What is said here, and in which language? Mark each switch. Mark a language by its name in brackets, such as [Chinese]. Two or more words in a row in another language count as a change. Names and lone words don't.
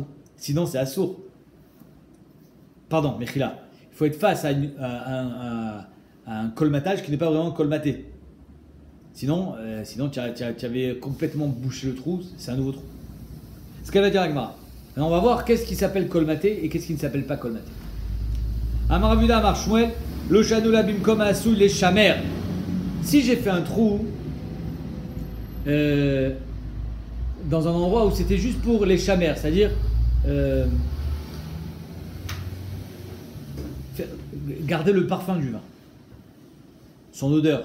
[French] Sinon, c'est assour. Pardon, Mechila. Il faut être face à un colmatage qui n'est pas vraiment colmaté. Sinon tu avais complètement bouché le trou, c'est un nouveau trou. Ce qu'elle va dire Agmara. On va voir qu'est-ce qui s'appelle colmaté et qu'est-ce qui ne s'appelle pas colmaté. [Hebrew] Amaravuda Amar Shmuel, lo shanoula bimkom asou les chamer. [French] Si j'ai fait un trou dans un endroit où c'était juste pour les chamers, c'est-à-dire garder le parfum du vin, son odeur.